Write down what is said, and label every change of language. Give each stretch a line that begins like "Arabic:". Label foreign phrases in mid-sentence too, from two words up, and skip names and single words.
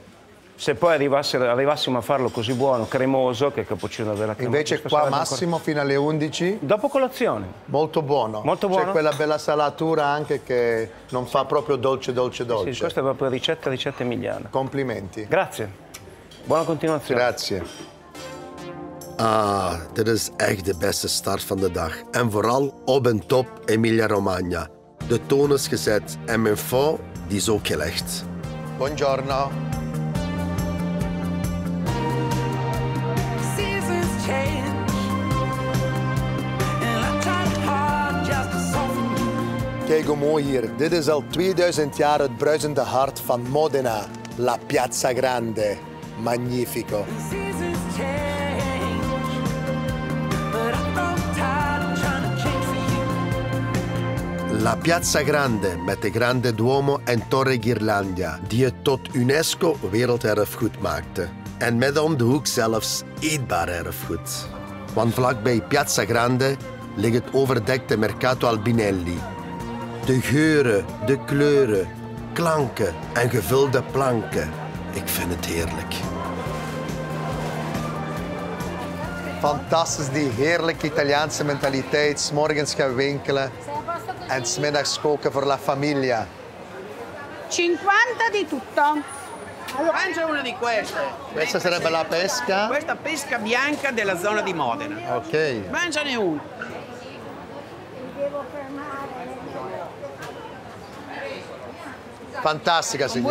Italian: Se poi arrivassimo a farlo così buono, cremoso, che il cappuccino vera cremosa. Invece qua massimo fino alle 11, Dopo colazione. molto buono. Molto buono? C'è quella bella salatura anche che non fa proprio dolce. Sì, questa è proprio ricetta emiliana. Complimenti. Grazie. Buona continuazione. Grazie.
Dutch: Ah, dit is echt de beste start van de dag. En vooral op en top Emilia-Romagna. De toon is gezet en mijn fond die is ook gelegd.
Italian: Buongiorno.
English: Seasons change, and I tried hard just to soften you.
Dutch: Kijk hoe mooi hier. Dit is al 2000 jaar het bruisende hart van Modena.
Italian: La Piazza Grande. Magnifico.
English: Seasons change, but I'm not tired of trying to change for you.
Dutch: La Piazza Grande met de Grande Duomo en Torre Ghirlandia, die het tot UNESCO werelderfgoed maakte. En met om de hoek zelfs eetbaar erfgoed. Want vlakbij Piazza Grande ligt het overdekte Mercato Albinelli. De geuren, de kleuren, klanken en gevulde planken. Ik vind het heerlijk. Fantastisch, die heerlijke Italiaanse mentaliteit. 's Morgens gaan winkelen en 's middags koken voor
Italian: la famiglia. 50 di tutto. Mangia una di queste. Questa sarebbe la pesca? Questa pesca bianca della zona di Modena. Ok. Mangiane una. Fantastica, signora.